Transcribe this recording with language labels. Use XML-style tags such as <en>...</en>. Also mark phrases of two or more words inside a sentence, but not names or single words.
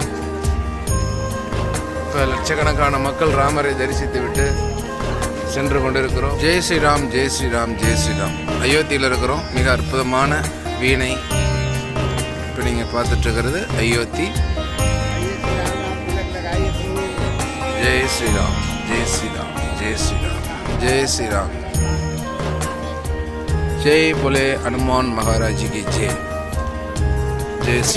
<ta>இப்போ லட்சக்கணக்கான மக்கள் ராமரை தரிசித்து விட்டு சென்று கொண்டிருக்கிறோம்.</ta> <hi>जय श्रीराम जय श्रीराम जय श्रीराम.</hi> <ta>அயோத்தியில் இருக்கிறோம். மிக அற்புதமான வீணை இப்போ நீங்கள் பார்த்துட்டு இருக்கிறது அயோத்தி.</ta> <hi>जय श्रीराम जय श्रीराम जय श्रीराम जय श्री राम. जय बोले हनुमान महाराज जी की जय. जय श्री</hi>